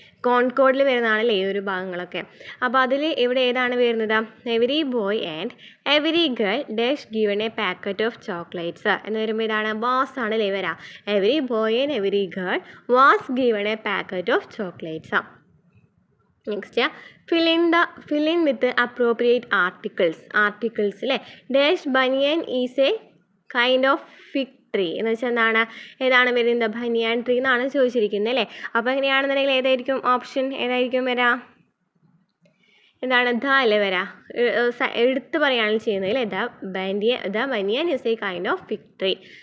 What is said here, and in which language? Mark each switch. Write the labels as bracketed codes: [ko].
[ml] കോൺകോഡിൽ വരുന്നതാണല്ലേ ഈ ഒരു ഭാഗങ്ങളൊക്കെ. അപ്പോൾ അതിൽ ഇവിടെ ഏതാണ് വരുന്നത്? [en] every boy and every girl dash given a packet of chocolates [ml] എന്ന് വരുമ്പോൾ ഇതാണ് വാസ് ആണല്ലേ വരാം. [en] Every boy and every girl was given a packet of chocolates. Next, fill in with appropriate articles അല്ലേ. Dash banyan is a kind of fig tree [ml] എന്ന് വെച്ചാൽ ഏതാണ് വരുന്നത്? ബനിയാൻ ട്രീ എന്നാണ് ചോദിച്ചിരിക്കുന്നത് അല്ലേ. അപ്പോൾ എങ്ങനെയാണെന്നുണ്ടെങ്കിൽ ഏതായിരിക്കും ഓപ്ഷൻ വരാം? ദ അല്ലേ വരാം. എടുത്ത് പറയുകയാണ് ചെയ്യുന്നത് അല്ലേ. [en] The banyan is a kind of fig tree.